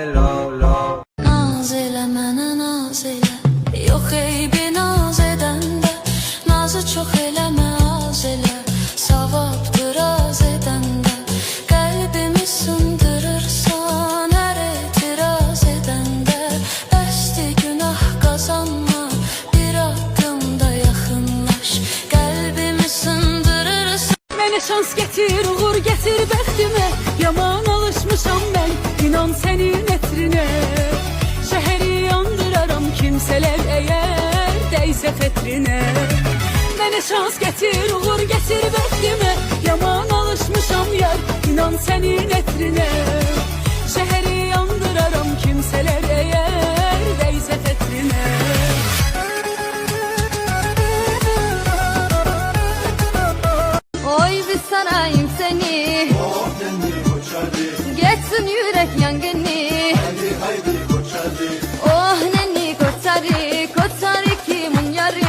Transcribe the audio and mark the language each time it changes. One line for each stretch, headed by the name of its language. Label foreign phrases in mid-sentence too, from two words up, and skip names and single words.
Turkish: Naz elemene naz ele, yok eybi naz edende. Nazı çok eleme az ele, savaptır az edende. Kalbimi sındırırsan her itiraz edende.
Azerbaijani: Bəsdi günah kazanma, bir addımda yaxınlaş.
Turkish: Kalbimi sındırırsan.
Azerbaijani: Mənə şans getir, uğur getir bəxtimə. Yaman alışmışam mən, inan sənin etrinə. Şəhəri yandıraram kimsələr əgər dəysə xətrinə. Mənə şans getir, uğur getir bəxtimə. Yaman alışmışam yar, inan sənin etrinə. Şəhəri yandıraram kimsələr əgər dəysə xətrinə.
Turkish: Oy bir sarayım seni, geçsin yürek yangını. Oh nenni koçarı, koçarı kimin yarı.